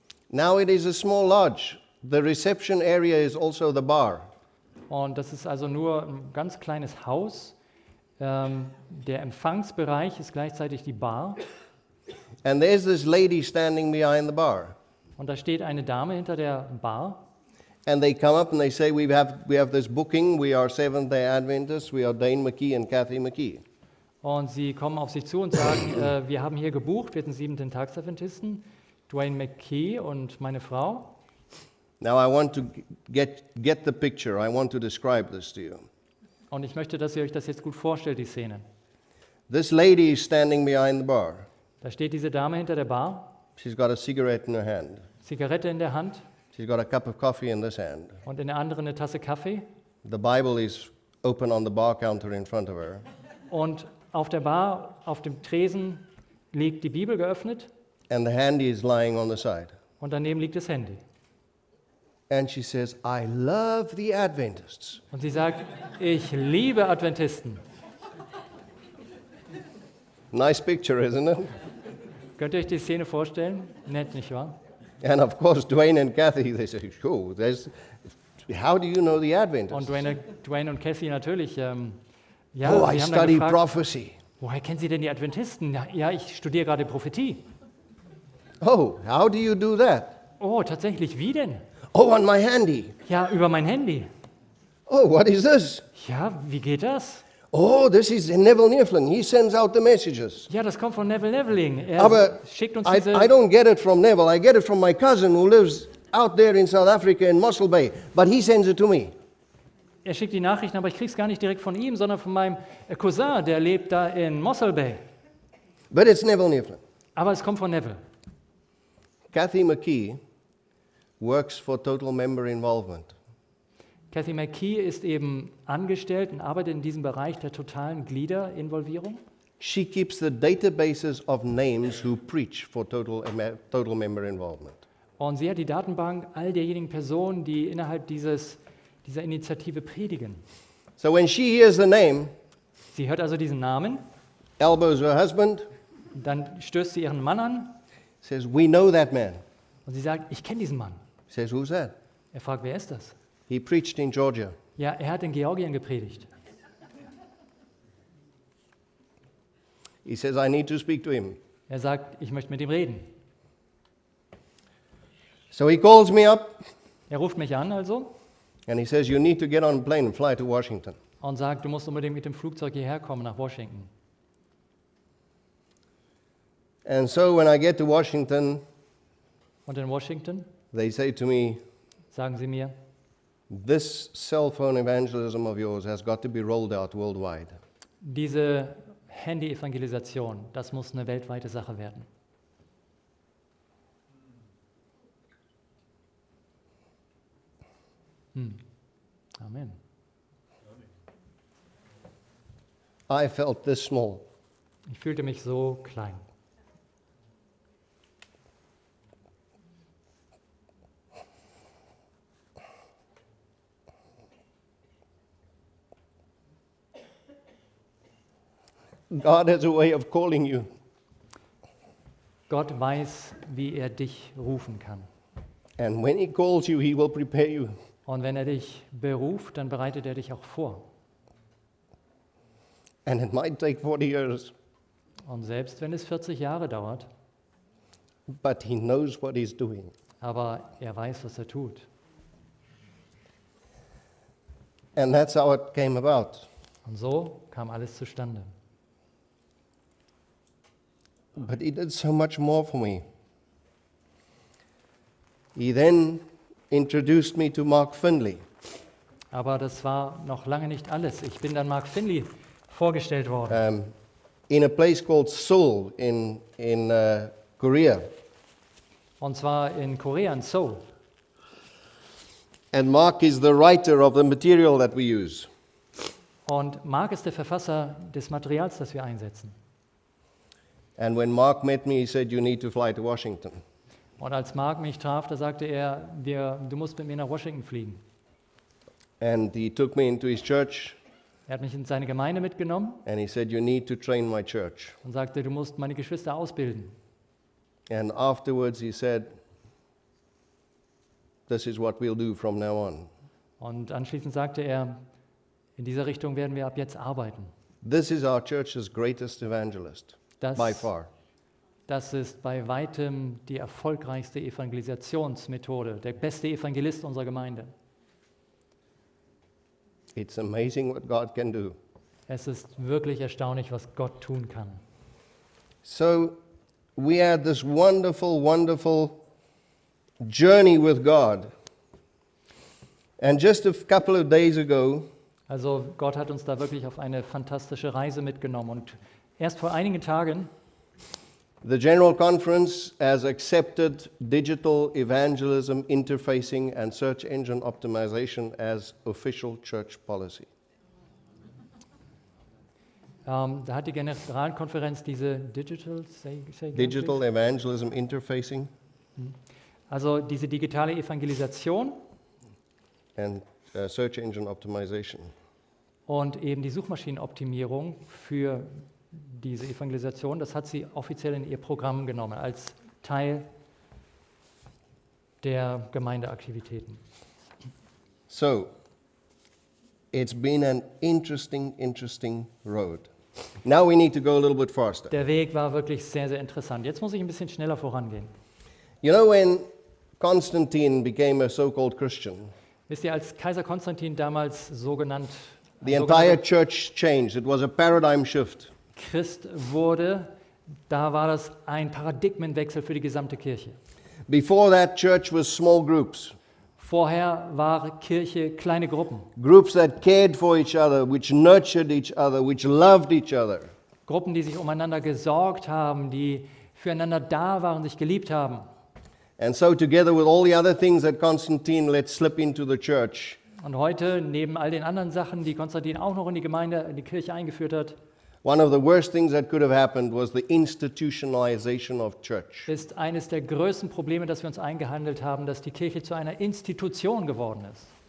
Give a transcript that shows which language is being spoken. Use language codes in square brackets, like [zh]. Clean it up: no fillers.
[en] Now it is a small lodge. The reception area is also the bar. [de] Und das ist also nur ein ganz kleines Haus. Der Empfangsbereich ist gleichzeitig die Bar. [en] And there's this lady standing behind the bar. [de] Und da steht eine Dame hinter der Bar. [en] And they come up and they say, we have this booking, we are Seventh-day Adventists, we are Dane McKee and Kathy McKee. [de] Und sie kommen auf sich zu und sagen, wir haben hier gebucht, wir sind 7. Tagsadventisten, Dwayne McKee und meine Frau. [en] Now I want to get the picture. I want to describe this to you. [de] Und ich möchte, dass ihr euch das jetzt gut vorstellt, die Szene. [en] This lady is standing behind the bar. [de] Da steht diese Dame hinter der Bar, [en] She's got a cigarette in her hand. [de] Zigarette in der Hand [en] She's got a cup of coffee in this hand. [de] und in der anderen eine Tasse Kaffee. [en] The Bible is open on the bar counter in front of her. [de] Und auf der Bar, auf dem Tresen, liegt die Bibel geöffnet [en] And the handy is lying on the side. [de] und daneben liegt das Handy. [en] And she says, I love the Adventists. [de] Und sie sagt, ich liebe Adventisten. [en] Nice picture, isn't it? [de] Könnt ihr euch die Szene vorstellen? Nett, nicht wahr? [en] And of course, Dwayne and Kathy, they say, oh, how do you know the [de] Und [en] Adventists? [de] Dwayne und Cassie natürlich, ja, [en] Oh, I [de] sie haben dann [en] study [de] gefragt, [en] prophecy. [de] woher kennen Sie denn die Adventisten? Ja, ich studiere gerade Prophetie. [en] Oh, how do you do that? [de] Oh, tatsächlich, wie denn? [en] Oh, on my handy. [de] Ja, über mein Handy. [en] Oh, what is this? [de] Ja, wie geht das? [en] Oh, this is Neville Neveling. He sends out the messages. [de] Ja, das kommt von Neveling. Er Aber schickt uns [en] I [de] diese... [en] don't get it from Neville. I get it from my cousin who lives out there in South Africa in Mossel Bay. But he sends it to me. [de] Er schickt die Nachrichten, aber ich krieg's gar nicht direkt von ihm, sondern von meinem Cousin, der lebt da in Mossel Bay. [en] But it's Neville Neveling. [de] Aber es kommt von Neville. [en] Kathy McKee works for Total Member Involvement. [de] Kathy McKee ist eben angestellt und arbeitet in diesem Bereich der totalen Gliederinvolvierung. [en] She keeps the databases of names who preach for Total Member Involvement. [de] Und sie hat die Datenbank all derjenigen Personen, die innerhalb dieser Initiative predigen. [en] So when she hears the name, [de] Sie hört also diesen Namen, [en] elbows her husband, [de] dann stößt sie ihren Mann an [en] says, we know that man. [de] und sie sagt, ich kenne diesen Mann. [en] Says, who's that? [de] Er fragt, wer ist das? [en] He preached in Georgia. [de] Ja, er hat in Georgien gepredigt. [en] He says, I need to speak to him. [de] Er sagt, ich möchte mit ihm reden. [en] So he calls me up [de] Er ruft mich an also [en] and he says, you need to get on a plane and fly to Washington. [de] und sagt, du musst unbedingt mit dem Flugzeug hierher kommen nach Washington. [en] And so when I get to Washington, [de] Und in Washington [en] they say to me, [de] sagen sie mir, [en] this cell phone evangelism of yours has got to be rolled out worldwide. [de] diese Handy-Evangelisation, das muss eine weltweite Sache werden. [en] Amen. I felt this small. [de] Ich fühlte mich so klein. [en] God has a way of calling you. [de] Gott weiß, wie er dich rufen kann. [en] And when He calls you, He will prepare you. [de] Und wenn er dich beruft, dann bereitet er dich auch vor. [en] And it might take 40 years, [de] Und selbst wenn es 40 Jahre dauert, [en] but He knows what He's doing. [de] aber er weiß, was er tut. [en] And that's how it came about. [de] Und so kam alles zustande. [en] But He did so much more for me. He then introduced me to Mark Finley. [de] Aber das war noch lange nicht alles. Ich bin dann Mark Finley vorgestellt worden. [en] In a place called Seoul in Korea. [de] Und zwar in Korea, in Seoul. [en] And Mark is the writer of the material that we use. [de] Und Mark ist der Verfasser des Materials, das wir einsetzen. [en] And when Mark met me, he said, you need to fly to Washington. [de] Und als Mark mich traf, da sagte er, du musst mit mir nach Washington fliegen. [en] And he took me into his church [de] Er hat mich in seine Gemeinde mitgenommen [en] and he said, you need to train my church. [de] und sagte, du musst meine Geschwister ausbilden. [en] And afterwards he said, this is what we'll do from now on. [de] Und anschließend sagte er, in dieser Richtung werden wir ab jetzt arbeiten. [en] This is our church's greatest evangelist, [de] Das, [en] by far. [de] das ist bei weitem die erfolgreichste Evangelisationsmethode, der beste Evangelist unserer Gemeinde. [en] It's amazing what God can do. [de] Es ist wirklich erstaunlich, was Gott tun kann. [en] So we had this wonderful, wonderful journey with God. And just a couple of days ago, [de] Also Gott hat uns da wirklich auf eine fantastische Reise mitgenommen. Und erst vor einigen Tagen [en] the General Conference has accepted digital evangelism, interfacing, and search engine optimization as official church policy. [de] da hat die Generalkonferenz diese Digital [en] Evangelism, interfacing, [de] also diese digitale Evangelisation [en] and search engine optimization. [de] und eben die Suchmaschinenoptimierung für diese Evangelisation, das hat sie offiziell in ihr Programm genommen, als Teil der Gemeindeaktivitäten. [en] So, it's been an interesting road. Now we need to go a little bit faster. [de] Der Weg war wirklich sehr, sehr interessant. Jetzt muss ich ein bisschen schneller vorangehen. [en] You know, when Constantine became a so-called Christian, [de] Wisst ihr, als Kaiser Konstantin damals [en] the entire church changed. It was a paradigm shift. [de] Christ wurde, da war das ein Paradigmenwechsel für die gesamte Kirche. [en] Before that, church was small groups. [de] Vorher war Kirche kleine Gruppen. [en] Groups that cared for each other, which nurtured each other, which loved each other. [de] Gruppen, die sich umeinander gesorgt haben, die füreinander da waren, sich geliebt haben. [en] And so together with all the other things that Constantine let slip into the church, [de] Und heute, neben all den anderen Sachen, die Konstantin auch noch in die Gemeinde, in die Kirche eingeführt hat, [en] one of the worst things that could have happened was the institutionalization of church. [de] ist eines der größten Probleme, das wir uns eingehandelt haben, dass die Kirche zu einer Institution geworden ist.